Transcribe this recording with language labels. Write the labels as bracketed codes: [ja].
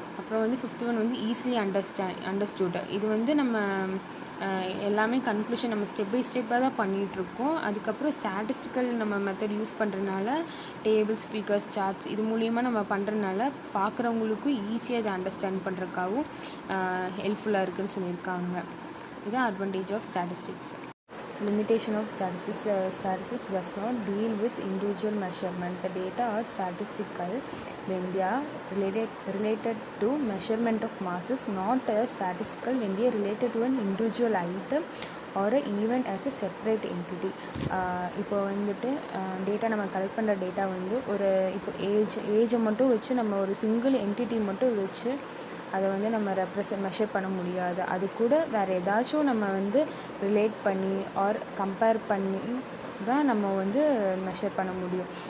[ta] அப்புறம் வந்து 5th one வந்து [en] Easily understood. [ta] இது வந்து நம்ம எல்லாமே கன்க்ளூஷன் நம்ம ஸ்டெப் பை ஸ்டெப்பாக தான் பண்ணிகிட்ருக்கோம். அதுக்கப்புறம் ஸ்டாட்டிஸ்டிக்கல் நம்ம மெத்தட் யூஸ் பண்ணுறதுனால டேபிள்ஸ், ஃபிகர்ஸ், சார்ட்ஸ் இது மூலிமா நம்ம பண்ணுறதுனால பார்க்குறவங்களுக்கும் ஈஸியாக இதை அண்டர்ஸ்டாண்ட் பண்ணுறதுக்காகவும் ஹெல்ப்ஃபுல்லாக இருக்குதுன்னு சொல்லியிருக்காங்க. இதுதான் [en] Advantage of statistics. Limitation of statistics. Statistics does not deal with individual measurement. The data are statistical when they are related to measurement of masses, not statistical when they are related to an individual item or a event as a separate entity. [ta] இப்போ வந்துட்டு data நம்ம collect பண்ணுற data வந்து ஒரு இப்போ ஏஜை மட்டும் வச்சு நம்ம ஒரு சிங்கிள் என்டிட்டி மட்டும் வச்சு அதை வந்து நம்ம மெஷர் பண்ண முடியாது. அது கூட வேறு ஏதாச்சும் நம்ம வந்து ரிலேட் பண்ணி ஆர் கம்பேர் பண்ணி தான் நம்ம வந்து மெஷர் பண்ண முடியும்.